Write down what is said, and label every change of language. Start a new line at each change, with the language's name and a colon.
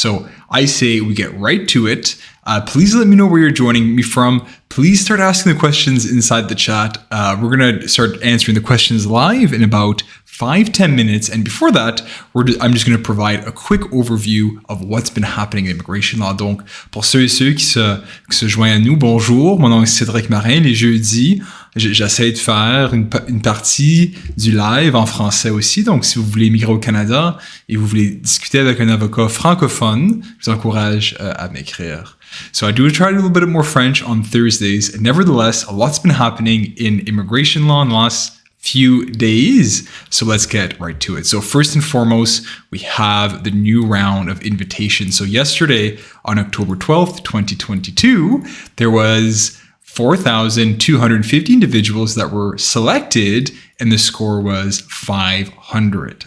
English: So I say we get right to it. Please let me know where you're joining me from. Please start asking the questions inside the chat. We're going to start answering the questions live in about 5-10 minutes. And before that, I'm just going to provide a quick overview of what's been happening in immigration law.
French: Donc, pour ceux et ceux qui se joignent à nous, bonjour. Mon nom est Cédric Marin. Les jeudis, j'essaie de faire une partie du live en français aussi. Donc, si vous voulez immigrer au Canada et vous voulez discuter avec un avocat francophone, je vous encourage à m'écrire.
English: So I do try to do a little bit more French on Thursdays. Nevertheless, a lot's been happening in immigration law in the last few days. So let's get right to it. So first and foremost, we have the new round of invitations. So yesterday on October 12th, 2022, there was 4,250 individuals that were selected and the score was 500.